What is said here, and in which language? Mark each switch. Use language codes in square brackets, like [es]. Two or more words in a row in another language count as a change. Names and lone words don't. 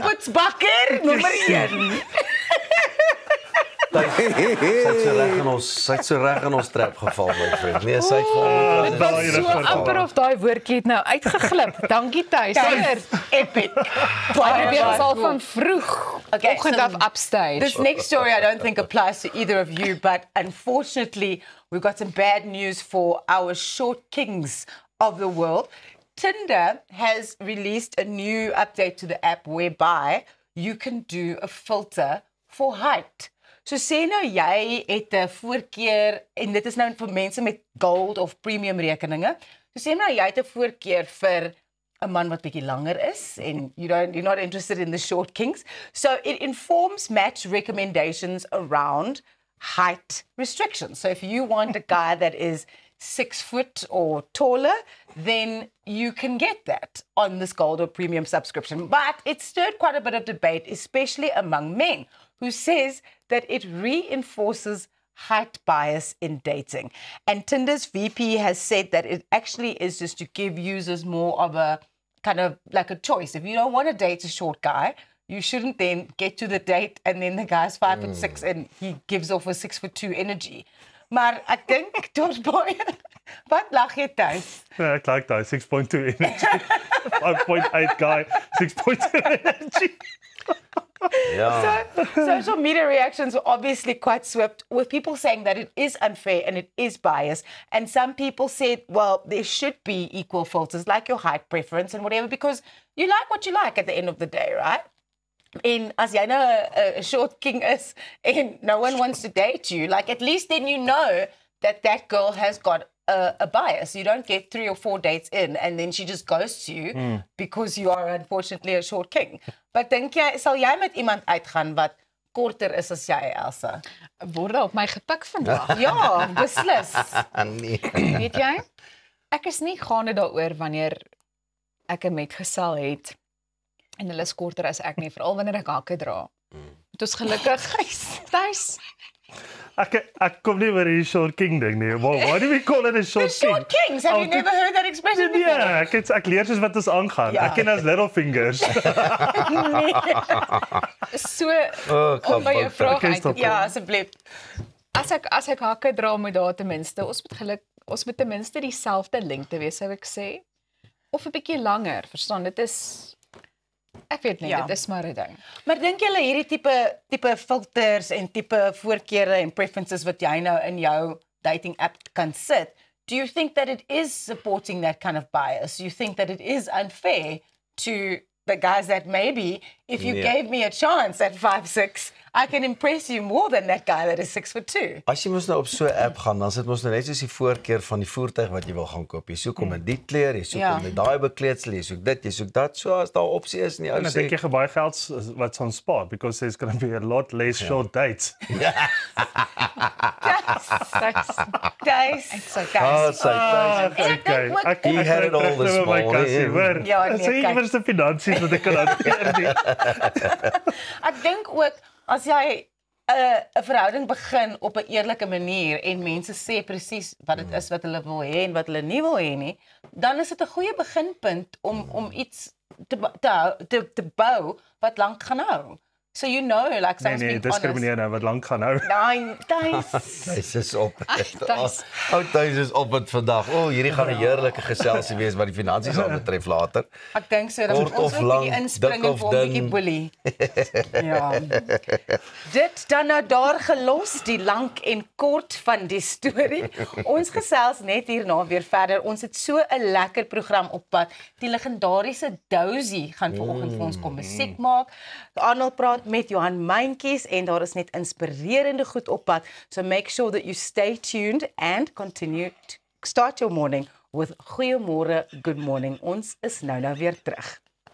[af] Poetsbakker nommer 1. Sy het so reg in ons trap geval, my vriend. Nee, sy het Dit was so amper of daai woordjie het nou uitgeglip. Dankie Thys. Epic. Baie weer al van vroeg. Okay, oggend so af upstage. [en] This next story I don't think applies to either of you, but unfortunately we've got some bad news for our short kings of the world. Tinder has released a new update to the app whereby you can do a filter for height. [af] So sê nou jy het 'n voorkeur en dit is nou vir mense met gold of premium rekeninge. So sê nou jy het 'n voorkeur vir 'n man wat bietjie langer is [en] and you're not interested in the short kings. So it informs match recommendations around height restrictions. So if you want a guy that is 6 foot or taller, then you can get that on this Gold or Premium subscription. But it stirred quite a bit of debate, especially among men, who says that it reinforces height bias in dating. And Tinder's VP has said that it actually is just to give users more of a kind of like a choice. If you don't want to date a short guy, you shouldn't then get to the date and then the guy's 5'6" and he gives off a 6'2" energy. [af] Maar ek dink daar's baie. Wat lag jy tuis? Ja, ek like daai [en] 6.2 energy. 5.8 guy, 6.2 energy. [af] Ja. [en] So, social media reactions were obviously quite swift, with people saying that it is unfair and it is biased. And some people said, well, there should be equal filters, like your height preference and whatever, because you like what you like at the end of the day, right? [af] En as jy nou 'n [en] short king is and no one wants to date you, like at least then you know that that girl has got a bias. You don't get 3 or 4 dates in and then she just ghosts you because you are unfortunately a short king. [af] But dink jy, sal jy met iemand uitgaan wat korter is as jy, Elsa? Word op my gepik vandag. Ja, beslis. Nee. Weet jy? Ek is nie gaande daaroor wanneer ek 'n metgesel het en hulle is korter as ek nie, veral wanneer ek hakke dra. Dit is gelukkig tuis. Ek kom nie oor die [en] short king [af] ding nie. [en] Why do we call it a short king? Short kings, have you never heard that expression before? [af] Ja, ek leer soos wat ons aangaan. Ja. Ek ken as [en] little fingers. [af] So Oh, om by jou vraag Oké, uit te stop. kom. Ja, asseblief. As ek hakke dra moet daar ten minste, ons moet ten minste dieselfde lengte wees, sou ek sê. Of 'n bietjie langer, verstaan? Dit is ek weet nie, Ja. dit is maar 'n ding. Maar dink julle hierdie tipe filters en tipe voorkeure en preferences wat jy nou in jou [en] dating app [af] kan sit, [en] do you think that it is supporting that kind of bias? Do you think that it is unfair to the guys that maybe if you gave me a chance at 5'6", I can impress you more than that guy that is 6'2"? [af] As jy mos nou op so 'n app gaan, dan sit mos nou net soos die voorkeur van die voertuig wat jy wil gaan koop. Jy soek om in die kleur, jy soek om met daai bekleedsel, jy soek dit, jy soek dat. So as daar 'n opsie is en die ou En ek dink jy baie geld wat ons spaar [en] because there's going to be a lot less short dates. Guys, [af] Ah, sy Okay. [en] He had it all this morning. [af] Ja, nee, Dit is kyk. iewers die finansies wat ek kan hanteer nie. Ek dink ook as jy 'n verhouding begin op 'n eerlike manier en mense sê presies wat dit is wat hulle wil hê en wat hulle nie wil hê nie, dan is dit 'n goeie beginpunt om iets te bou wat lank gaan hou. [en] So you know, like someone's [af] Nee, [en] being honest. [af] diskrimineer nou wat lank gaan hou. Nee, Thijs. Thys is op. Thys. Ou Thys is op met vandag. O, hierdie gaan 'n heerlike geselsie wees wat die finansies aan betref later. Ek dink so dat Kort ons of moet 'n lang, bietjie inspring dik en of vir 'n bietjie dun. boelie. Ja. Dit dan nou daar gelos, die lank en kort van die storie. Ons gesels net hierna weer verder. Ons het so 'n lekker program op pad. Die legendariese Dozy gaan vanoggend vir ons kom musiek maak. Arnold praat met Johan Meintjies en daar is net inspirerende goed op pad. [en] So make sure that you stay tuned and continue to start your morning with Goeiemôre, good morning. [af] Ons is nou weer terug.